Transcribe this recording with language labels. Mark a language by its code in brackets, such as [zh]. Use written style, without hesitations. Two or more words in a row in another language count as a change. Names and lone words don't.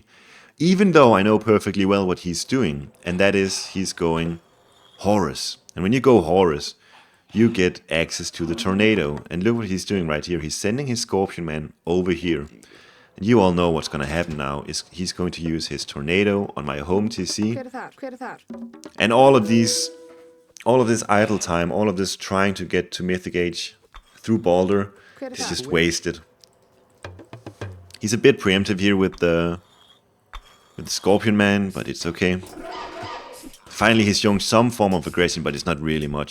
[en] Even though I know perfectly well what he's doing, and that is he's going Horus. And when you go Horus, you get access to the tornado. And look what he's doing right here. He's sending his Scorpion Man over here. And you all know what's going to happen now, is he's going to use his tornado on my home TC. [is] Hver þar? Hver þar? [en] And all of this idle time, all of this trying to get to Mythic Age through Balder, is just wasted. He's a bit preemptive here with the Scorpion Man, but it's okay. Finally, he's showing some form of aggression, but it's not really much.